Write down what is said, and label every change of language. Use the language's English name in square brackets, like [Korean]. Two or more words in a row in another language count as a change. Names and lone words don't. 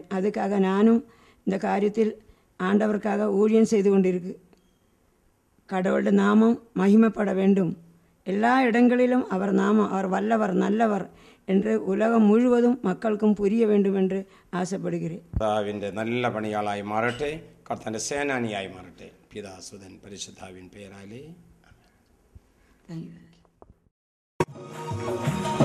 [Tamil] அதுக்காக நானும் இந்த காரியத்தில் ஆண்டவருக்காக ஊழியம் செய்து கொண்டிருக்கு. கடவுளுடைய நாமம் மகிமைப்பட வேண்டும். எல்லா இடங்களிலும் அவர் நாமம், அவர் வல்லவர் நல்லவர் என்று உலகம் முழுவதும் மக்களுக்கும் புரிய வேண்டும் என்று ஆசைப்படுகிறேன். [Malayalam] കർത്താവിൻ്റെ നല്ല പണിയാളായി മാറട്ടെ. കർത്താവിൻ്റെ സേനാനിയായി മാറട്ടെ. പിതാസുതൻ പരിശുദ്ധാവിൻ പേരാലേ. [English] Thank you.